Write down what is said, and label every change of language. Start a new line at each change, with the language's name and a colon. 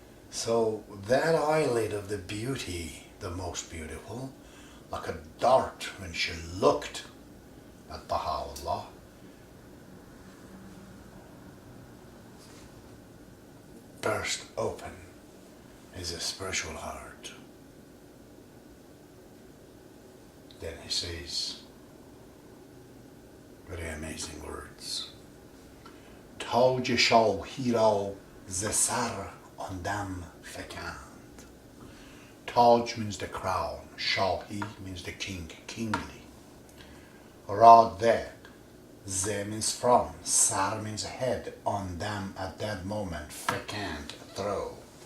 English: So that eyelid of the beauty, the most beautiful, like a dart when she looked at Baha'u'llah, burst open is a spiritual heart. Then he says very amazing words.
Persian: تاج شاهی را ز سر آن دم فکند.
English: Taj means the crown. Shahi means the king, kingly. Ra there. Ze means from. Sar means head. On them at that moment. Fekant, throw.